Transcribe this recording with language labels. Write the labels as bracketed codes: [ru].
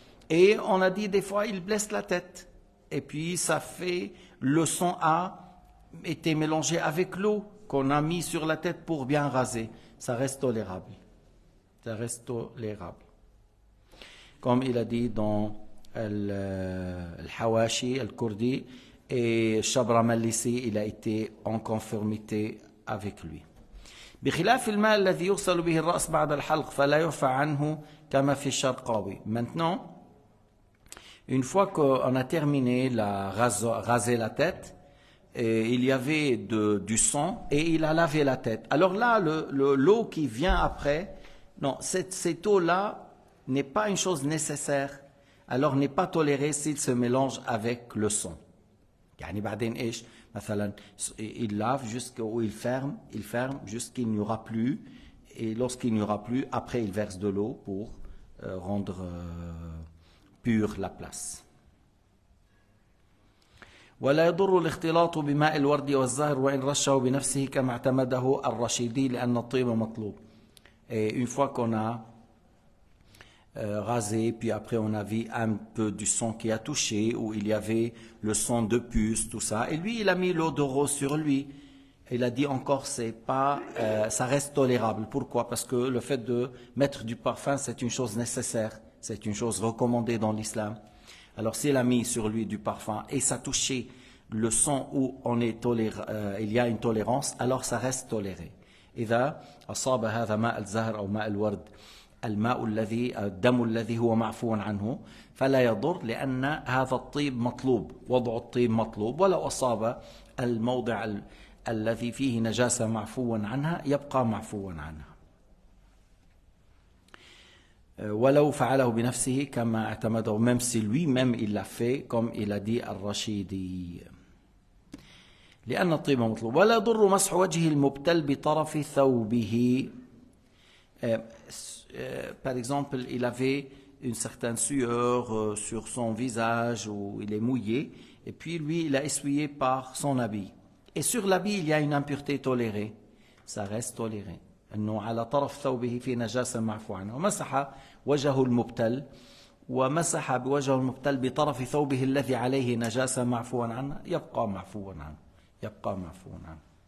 [fr] Et on a dit des fois il blesse la tête. Et puis ça fait, le sang a été mélangé avec l'eau qu'on a mis sur la tête pour bien raser. Ça reste tolérable. Ça reste tolérable. Comme il a dit dans Al-Hawashi, Al-Kurdi, et Shabra Malisi, il a été en conformité avec lui. [ar] بخلاف الماء الذي يغسل به الرأس بعد الحلق فلا يعفى عنه كما في الشرقاوي. [fr] Maintenant, une fois qu'on a terminé raser la tête, il y avait du sang et il a lavé la tête. Alors là, l'eau qui vient après, non, cette eau-là n'est pas une chose nécessaire, alors n'est pas tolérée s'il se mélange avec le sang. [ar] يعني بعدين ايش مثلا [fr] il lave jusqu'où il ferme jusqu'il n'y aura plus, et lorsqu'il n'y aura plus, après il verse de l'eau pour rendre pure la place. [ar] ولا يضر الاختلاط بماء الورد والزهر وإن رشه بنفسه كما اعتمده الرشيدي لأن الطيب مطلوب. [fr] Et une fois qu'on a rasé, puis après on a vu un peu du sang qui a touché, où il y avait le sang de puce, tout ça, et lui il a mis l'eau de rose sur lui. Il a dit encore, ça reste tolérable. Pourquoi? Parce que le fait de mettre du parfum, c'est une chose nécessaire, c'est une chose recommandée dans l'islam. Alors s'il a mis sur lui du parfum et ça touchait le sang où il y a une tolérance, alors ça reste toléré. [ar] إذا أصاب هذا ماء الزهر أو ماء الورد الدم الذي هو معفو عنه فلا يضر، لأن هذا الطيب مطلوب، وضع الطيب مطلوب. ولو أصاب الموضع الذي فيه نجاسة معفوا عنها يبقى معفوا عنها. ولو فعله بنفسه كما اعتمده, [fr] même si lui-même il l'a fait, comme il a dit الرشيدي. [ar] لأن الطيب مطلوب. ولا يضر مسح وجه المبتل بطرف ثوبه. [fr] Par exemple, il avait une certaine sueur sur son visage où il est mouillé, et puis lui, il a essuyé par son habit. Et sur l'habit, il y a une impureté tolérée. Ça reste toléré. [ar] أنه على طرف ثوبه في نجاسة معفو عنها. ومسح وجهه المبتل ومسح بوجهه المبتل بطرف ثوبه الذي عليه نجاسة معفوا عنها يبقى معفوا عنه. يبقى معفوا عنه.